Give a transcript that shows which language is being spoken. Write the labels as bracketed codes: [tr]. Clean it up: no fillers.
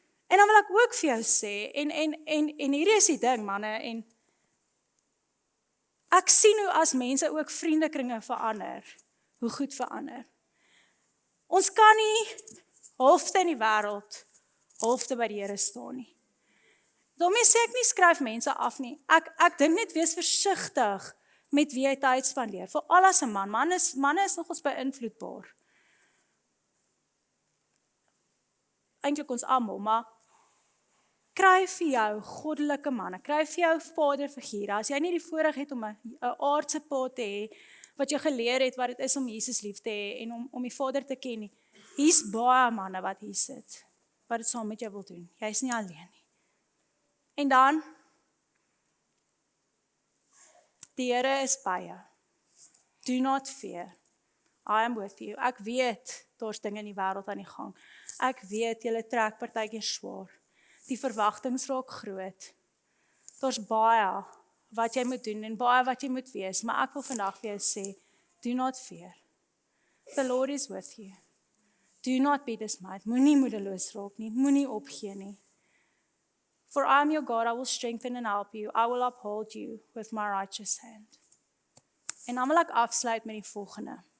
[af] En dan wil ek ook vir jou sê, en hierdie is die ding, manne, en ek sien hoe as mense ook vriendekringe verander, hoe goed verander. Ons kan nie halfte in die wêreld, halfte by die Here staan nie. Daarmee sê ek nie skryf mense af nie. Ek dink net wees versigtig met wie jy tyd spandeer. Veral as 'n man. Manne is nogals beïnvloedbaar. Eintlik ons almal, maar kry vir jou goddelike manne, kry vir jou vaderfigure. As jy nie die voorreg het om 'n aardse pa te hê, wat jy geleer het wat dit is om Jesus lief te hê, en om die Vader te ken nie, hier's baie manne wat hier sit, wat dit saam met jou wil doen. Jy's nie alleen nie. En dan, die Here is by jou. [en] Do not fear. I am with you. [af] Ek weet, daar's dinge in die wêreld aan die gang. Ek weet, julle trek partykeer swaar. Die verwagtings raak groot. Daar's baie wat jy moet doen en baie wat jy moet wees, maar ek wil vandag vir jou sê, [en] do not fear. The Lord is with you. Do not be dismayed. [af] Moenie moedeloos raak nie, moenie opgee nie. [en] For I am your God, I will strengthen and help you. I will uphold you with my righteous hand. [af] En dan wil ek afsluit met die volgende.